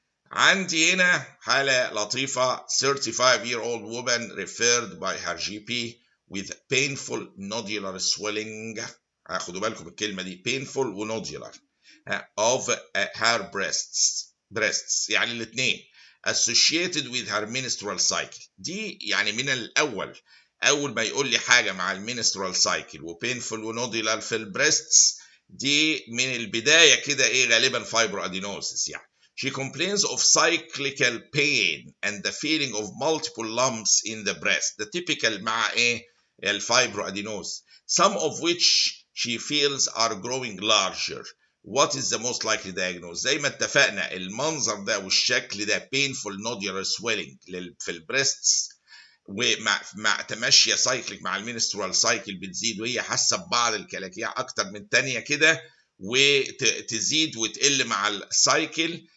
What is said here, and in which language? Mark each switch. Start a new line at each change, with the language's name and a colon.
Arabic: عندي هنا حاله لطيفه،
English: 35-year-old woman referred by her GP with painful nodular swelling.
Arabic: خدوا بالكم الكلمه دي painful ونودولار of her breasts يعني الاثنين
English: associated with her menstrual cycle.
Arabic: دي يعني من اول ما يقول لي حاجه مع المينسترال سايكل وبينفول ونودولار في البريستس، دي من البدايه كده ايه غالبا فايبرو ادينوزس. يعني
English: she complains of cyclical pain and the feeling of multiple lumps in the breast.
Arabic: ده typical مع ايه الفايبرو ادينوز.
English: some of which she feels are growing larger. What is the most likely diagnosis؟
Arabic: زي ما اتفقنا المنظر ده والشكل ده
English: painful nodular swelling
Arabic: في البريستس، ومع تمشي سايكليك مع المينسترال سايكل بتزيد وهي حاسه ببعض الكلاكيع اكتر من تانية كده، وتزيد وتقل مع السايكل.